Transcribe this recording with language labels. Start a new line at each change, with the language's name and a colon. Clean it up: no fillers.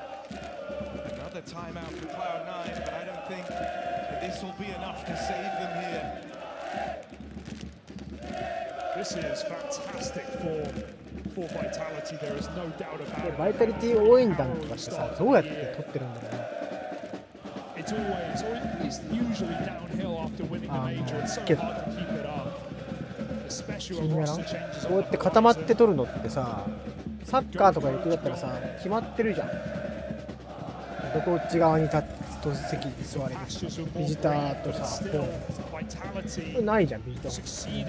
English: Another timeout for Cloud9, but I don't think that this will be enough to save them here. This is fantastic for Vitality. There is no doubt about it.
Japanese: バイタリティ応援団とかしてさ、どうやって取ってるんだろうね。
English: It's always, or it's usually downhill after winning the major. It's so hard to keep it up. Especially when roster changes.
Japanese: こうやって固まって取るのってさ、サッカーとか行くだったらさ、決まってるじゃん。どこっち側に立って席に座れるビジターとさ、これないじゃん、ビジター。